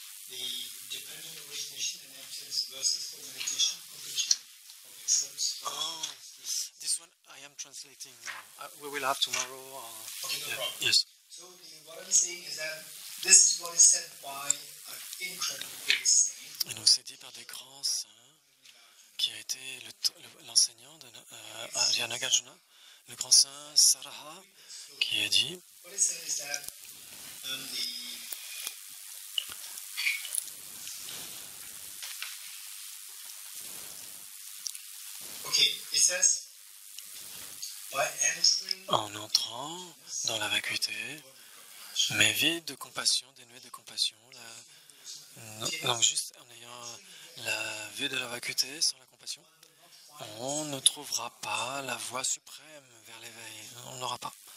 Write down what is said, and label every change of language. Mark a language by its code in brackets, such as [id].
[en] The dependent origination and emptiness versus for meditation, of acceptance. Oh, this one I am translating now. We will have tomorrow. Okay, no problem. Yes. So what I'm saying is that this is what is said by an incredible great saint. [fr] Et donc c'est dit par des grands saints qui a été l'enseignant de Nagarjuna, le grand saint Saraha, qui a dit. [en] What is said is that it says, by entering [fr] en entrant dans la vacuité, mais vide de compassion, dénué de compassion, donc juste en ayant la vue de la vacuité sans la compassion, on ne trouvera pas la voie suprême vers l'éveil, on n'aura pas.